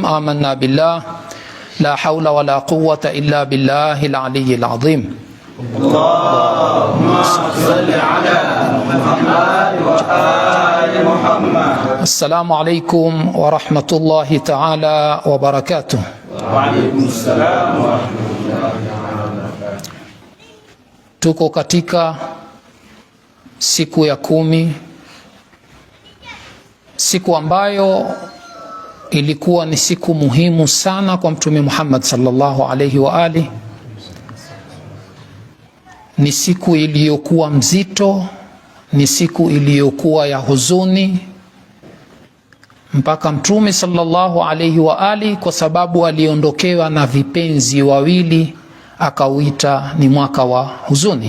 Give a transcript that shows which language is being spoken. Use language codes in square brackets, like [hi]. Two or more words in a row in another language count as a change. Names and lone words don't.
[ar] آمنا بالله لا حول ولا قوة إلا بالله العلي العظيم. اللهم صل على محمد وآل محمد. السلام عليكم ورحمة الله تعالى وبركاته. وعليكم السلام ورحمة الله وبركاته. [sw] Tuko katika siku ya 10, siku ambayo ilikuwa ni siku muhimu sana kwa Mtume Muhammad [ar] صلى الله عليه وآله. [sw] Ni siku iliyokuwa mzito, ni siku iliyokuwa ya huzuni, mpaka Mtume [ar] صلى الله عليه وآله, [sw] kwa sababu aliondokewa na vipenzi wawili, akauita ni mwaka wa huzuni.